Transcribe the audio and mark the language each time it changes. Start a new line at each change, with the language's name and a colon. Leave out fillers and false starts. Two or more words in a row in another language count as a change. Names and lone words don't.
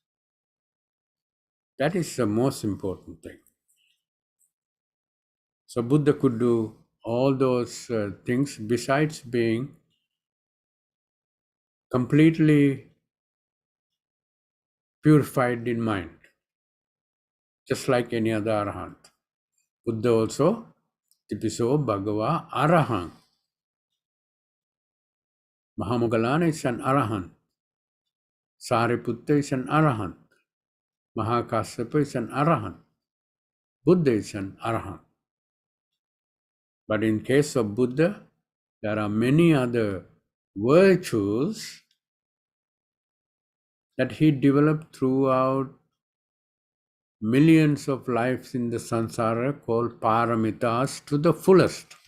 English: That is the most important thing. So Buddha could do all those things besides being completely purified in mind, just like any other arahant. Buddha also,
Pali: Tipiso Bhagava Arahant.
English: Mahamoggallana is an arahant. Sariputta is an arahant. Mahakassapa is an arahant. Buddha is an arahant. But in case of Buddha, there are many other virtues that he developed throughout millions of lives in the samsara, called paramitas, to the fullest.